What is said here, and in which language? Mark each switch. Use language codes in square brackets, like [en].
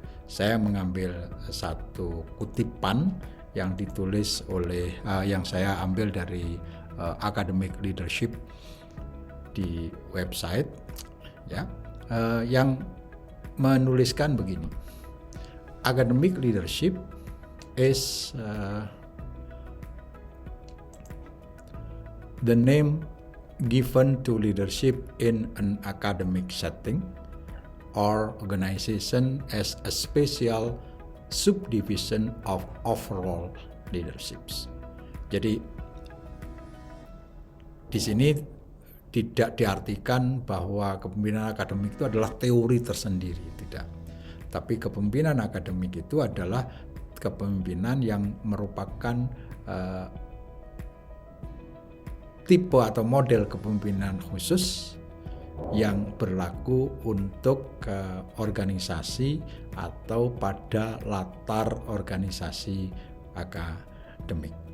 [id] Saya mengambil satu kutipan yang ditulis oleh yang saya ambil dari academic leadership di website, ya, yang menuliskan begini. [en] Academic leadership is the name given to leadership in an academic setting or organization as a special subdivision of overall leaderships. [id] Jadi di sini tidak diartikan bahwa kepemimpinan akademik itu adalah teori tersendiri, tidak. Tapi kepemimpinan akademik itu adalah kepemimpinan yang merupakan tipe atau model kepemimpinan khusus yang berlaku untuk organisasi atau pada latar organisasi akademik.